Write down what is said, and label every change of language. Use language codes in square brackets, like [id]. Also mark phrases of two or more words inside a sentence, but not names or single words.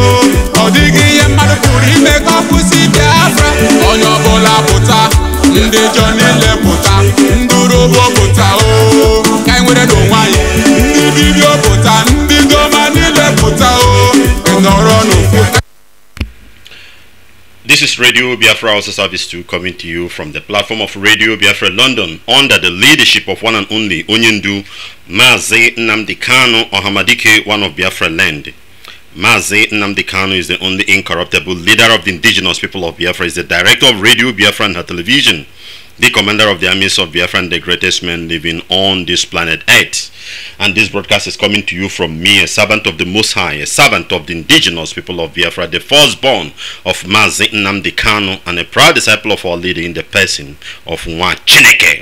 [ig] Ọ dịghị ihe mmadụ pụrụ ime ka ọ kwụsị Biafra. Onye ọbụla pụta, ndị jọ niile pụta, ndị urobo pụta o ka anyị nwere n'onwe anyị. Ndị dibịa pụta, ndị doma niile pụta o nọrọ n'ofu. [en] This is Radio Biafra also Service 2 coming to you from the platform of Radio Biafra London under the leadership of one and only Onyendu Mazi Nnamdi Kanu Ohamadike, one of Biafra land. Mazi Nnamdi Kanu is the only incorruptible leader of the indigenous people of Biafra, is the director of Radio Biafra and her television, the commander of the armies of Biafra and the greatest man living on this planet Earth. And this broadcast is coming to you from me, a servant of the Most High, a servant of the indigenous people of Biafra, the firstborn of Mazi Nnamdi Kanu, and a proud disciple of our leader in the person of Nwa Chineke.